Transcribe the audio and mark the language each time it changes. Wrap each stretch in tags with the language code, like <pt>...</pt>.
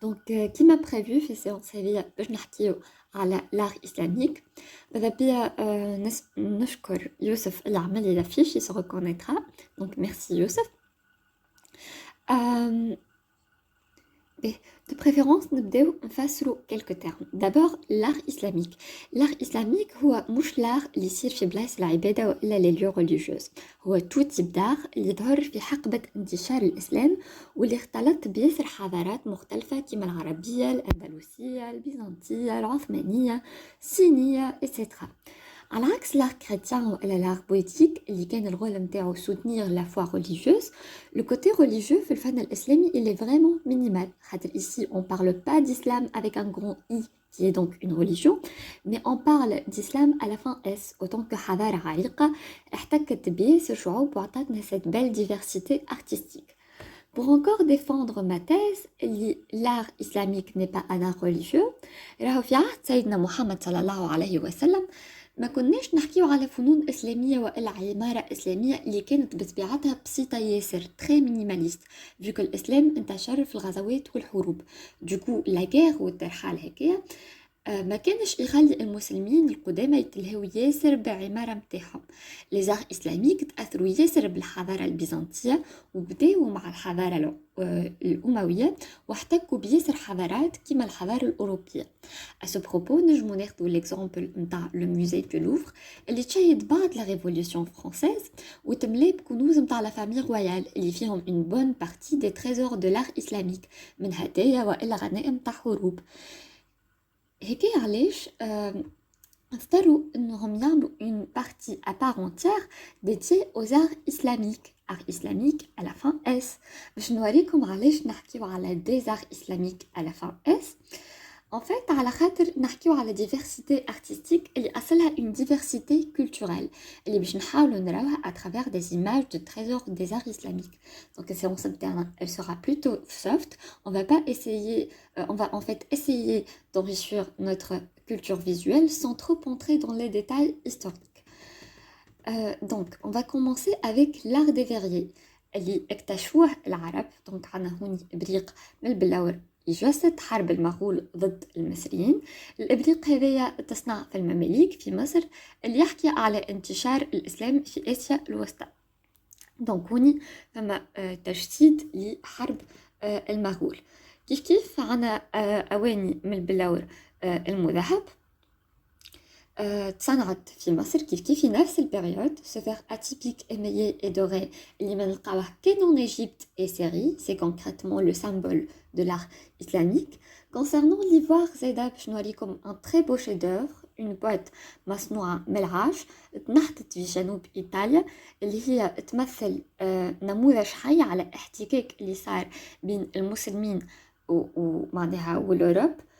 <ar>كيما prévu في séance هذيا باش نحكيو على</ar> <fr>l'art islamique.</fr> <ar>ماذا بيا نشكر يوسف اللي عمل لي l'affiche,</ar> <fr>il se reconnaîtra. Donc merci يوسف.</fr> <ar>باهي</ar> <fr>de préférence</fr> <ar>نبداو نفسروا</ar> <fr>quelques termes. D'abord l'art islamique.</fr> <ar>L'art islamique هو مش l'art اللي يصير في بلايص العبادة وإلا</ar> <fr>les lieux religieux.</fr> <ar>هو</ar> <fr>tout type d'art</fr> <ar>اللي ظهر في حقبة انتشار الإسلام واللي اختلط بياسر حضارات مختلفة كما العربية، الأندلسية، البيزنطية، العثمانية، الصينية etc. على عكس</ar> <fr>l'art chrétien ولا l'art poétique</fr> <ar>اللي كان الغول نتاعو</ar> <fr>soutenir la foi religieuse, le côté religieux</fr> <ar>في الفن الإسلامي</ar> <fr>il est vraiment minimal.</fr> <ar>خاطر</ar> <fr>ici on parle pas d'islam avec un grand I qui est donc une religion, mais on parle d'islam à la fin S, autant que</fr> <ar>حضارة عريقة احتكت بياسر شعوب وعطتنا</ar> <fr>cette belle diversité artistique. Pour encore défendre ma thèse, l'art islamique n'est pas un art religieux.</fr> <ar>راهو في عهد سيدنا محمد صلى الله عليه وسلم ما كناش نحكيو على فنون إسلامية وإلا عمارة إسلامية اللي كانت بطبيعتها بسيطة ياسر</ar> <fr>très minimaliste</fr> <ar>vu que الإسلام انتشر في الغزوات والحروب.</ar> <fr>Du coup la guerre</fr> <ar>والترحال هكايا ما كانش يخلي المسلمين القدامى يتلهوا ياسر بعمارة متاعهم. لي زار اسلاميك تاثروا ياسر بالحضاره البيزنطيه وبداوا مع الحضاره الامويه واحتكوا بياسر حضارات كيما الحضاره الاوروبيه. اسو بروبو نجمو ناخذو ليكزامبل نتاع لو موزي دو لوفر اللي تشيد بعد لا ريفوليوشن فرانسيز وتملي بكنوز نتاع لا فامي رويال اللي فيهم اون بون بارتي دي تريزور دو لار اسلاميك من هدايا والا غنائم تاع حروب. هكايا علاش اضطروا انهم يعملوا</ar> <fr>une partie à part entière dédiée aux arts islamiques. art islamique à la fin S.</fr> <ar>باش نوريكم علاش نحكيو على</ar> <fr>des arts islamiques à la fin S. En fait,</fr> <ar>على خاطر نحكيو على</ar> <fr>diversité artistique</fr> <ar>اللي أصلها</ar> <fr>une diversité culturelle</fr> <ar>اللي باش نحاولوا نراوها</ar> <fr>à travers des images de trésors des arts islamiques. Donc cette séance interne, elle sera plutôt soft. On va pas essayer, on va en fait essayer d'enrichir notre culture visuelle sans trop entrer dans les détails historiques. Donc on va commencer avec l'art des verriers</fr> <ar>اللي اكتشفوه العرب.</ar> <fr>donc</fr> <ar>عنا هوني إبريق من البلاور يجسد حرب المغول ضد المصريين. الإبريق هذايا تصنع في المماليك في مصر اللي يحكي على انتشار الإسلام في آسيا الوسطى. دونك هوني فما تجسيد لحرب المغول. كيف عنا أواني من البلاور المذهب تصنعت في مصر كيف في نفس البريود.</ar> <fr>ce verre atypique émaillé et doré</fr> <ar>اللي ما نلقاوه كان</ar> <fr>en Égypte et Syrie, c'est concrètement le symbole de l'art islamique.</fr> <ar>Concernant l'ivoire زايدة باش نوريكم</ar> <fr>un très beau chef d'œuvre, une boîte</fr> <ar>مصنوعة من العاج تنحتت في جنوب إيطاليا اللي هي تمثل نموذج حي على احتكاك اللي صار بين المسلمين ومعناها والأوروب.</ar>